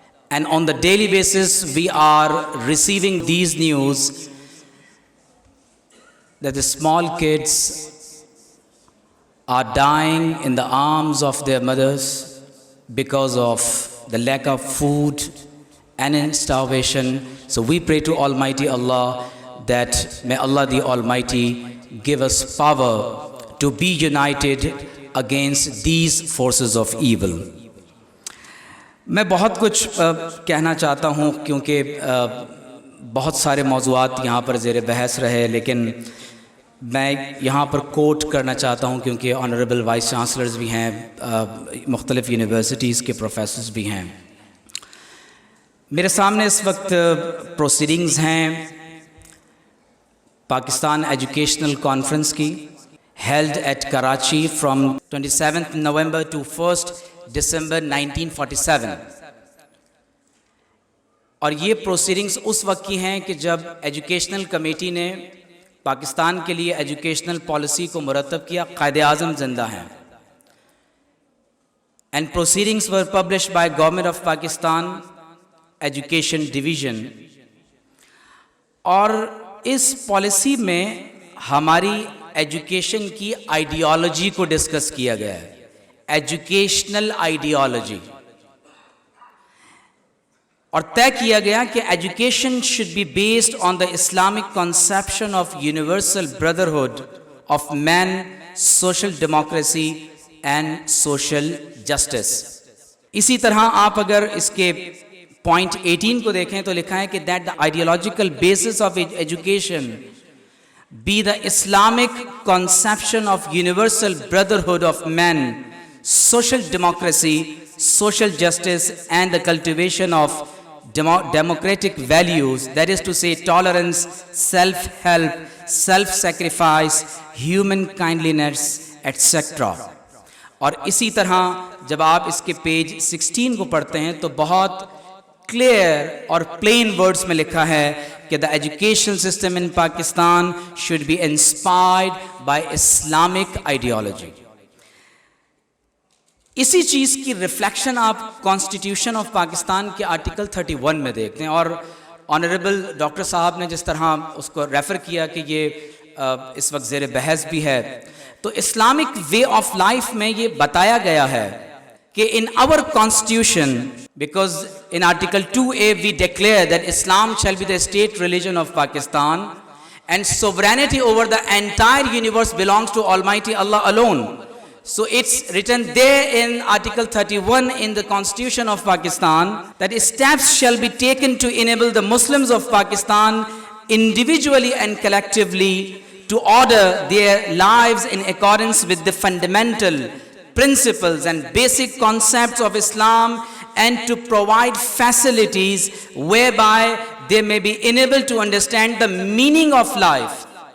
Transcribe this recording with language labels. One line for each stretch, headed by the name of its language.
English: And on the daily basis, we are receiving these news that the small kids are dying in the arms of their mothers because of the lack of food and in starvation. So we pray to Almighty Allah that may Allah the Almighty give us power to be united against these forces of evil.
Urdu: میں بہت کچھ کہنا چاہتا ہوں کیونکہ بہت سارے موضوعات یہاں پر زیر بحث رہے، لیکن میں یہاں پر کوٹ کرنا چاہتا ہوں کیونکہ آنریبل وائس چانسلرز بھی ہیں، مختلف یونیورسٹیز کے پروفیسرز بھی ہیں. میرے سامنے اس وقت پروسیڈنگز ہیں
English: Pakistan educational conference کی held at Karachi from 27th November to 1st December 1947.
Urdu: اور یہ پروسیڈنگز اس وقت کی ہیں کہ جب ایجوکیشنل کمیٹی نے پاکستان کے لیے ایجوکیشنل پالیسی کو مرتب کیا. قائد اعظم زندہ ہیں.
English: And proceedings were published by Government of Pakistan Education Division.
Urdu: اور اس پالیسی میں ہماری ایجوکیشن کی آئیڈیالوجی کو ڈسکس کیا گیا ہے.
English: Educational ideology.
Urdu: اور طے کیا گیا کہ
English: Education should be based on the Islamic conception of universal brotherhood of men, social democracy and social justice.
Urdu: اسی طرح آپ اگر اس کے پوائنٹ 18 کو دیکھیں تو لکھا ہے کہ
English: That the ideological basis of education be the Islamic conception of universal brotherhood of men, social democracy, social justice, and the cultivation of democratic values, that is to say tolerance, self-help, self-sacrifice, human kindliness, etc.
Urdu: اور اسی طرح جب آپ اس کے page 16 کو پڑھتے ہیں تو بہت کلیئر اور پلین ورڈز میں لکھا ہے کہ
English: the education system in Pakistan should be inspired by Islamic ideology.
Urdu: اسی چیز کی ریفلیکشن آپ کانسٹیٹیوشن آف پاکستان کے آرٹیکل 31 میں دیکھتے ہیں. اور آنریبل ڈاکٹر صاحب نے جس طرح اس کو ریفر کیا کہ یہ اس وقت زیر بحث بھی ہے, تو اسلامک وے آف لائف میں یہ بتایا گیا ہے کہ
English: in our constitution, because in article 2A we declare that Islam shall be the state religion of Pakistan and sovereignty over the entire universe belongs to Almighty Allah alone. So it's written there in article 31 in the constitution of Pakistan that steps shall be taken to enable the Muslims of Pakistan individually and collectively to order their lives in accordance with the fundamental principles and basic concepts of Islam and to provide facilities whereby they may be enabled to understand the meaning of life.